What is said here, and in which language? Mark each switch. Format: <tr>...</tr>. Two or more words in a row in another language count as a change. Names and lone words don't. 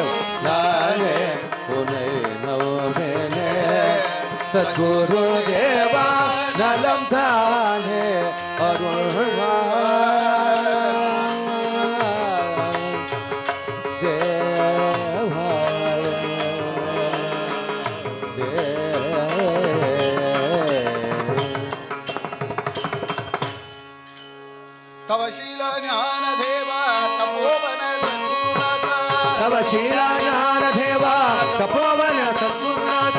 <ta>நானே உன்னை நோவேனே சத்குரு தேவா நலம் தானே அருள்வாய். தேவா</ta> <sa>तव शील ज्ञान देवा तपोवन सद्गुरुनाथ तव शीला ज्ञान देवा तपोवन सद्गुरुनाथ.</sa>